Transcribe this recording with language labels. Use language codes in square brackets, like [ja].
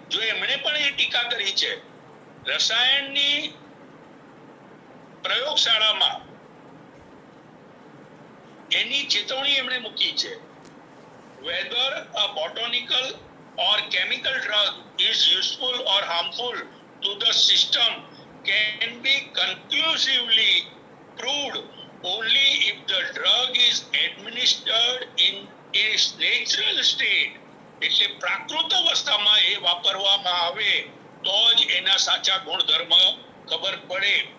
[gu] જો એમણે પણ એ ટીકા કરી છે, રસાયણની પ્રયોગશાળામાં એની ચેતવણી એમણે મૂકી છે. [en] whether a botanical or chemical drug is useful or harmful to the system can be conclusively proved only if the drug is administered in its natural state. [gu] એટલે પ્રાકૃત અવસ્થામાં એ વાપરવામાં આવે તો જ એના સાચા ગુણધર્મ ખબર પડે.